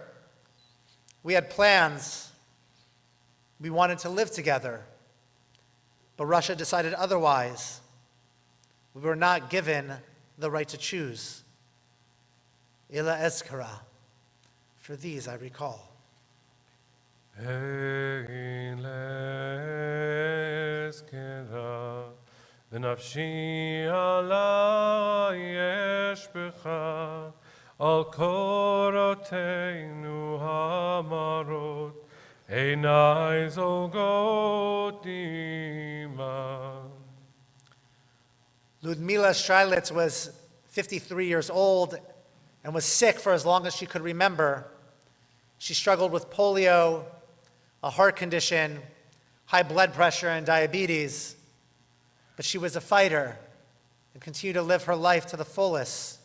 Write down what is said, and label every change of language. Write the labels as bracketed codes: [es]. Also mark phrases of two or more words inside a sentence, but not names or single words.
[en] We had plans. We wanted to live together. But Russia decided otherwise. We were not given the right to choose. [he] אלה אזכרה. [en] For these I recall." [he] אלה אזכרה, ונפשי אלה יש בך, על קורותינו המרות, עיניי זולגות דמעה. [en] Ludmila Shrilitz was 53 years old and was sick for as long as she could remember. She struggled with polio, a heart condition, high blood pressure, and diabetes. But she was a fighter and continued to live her life to the fullest.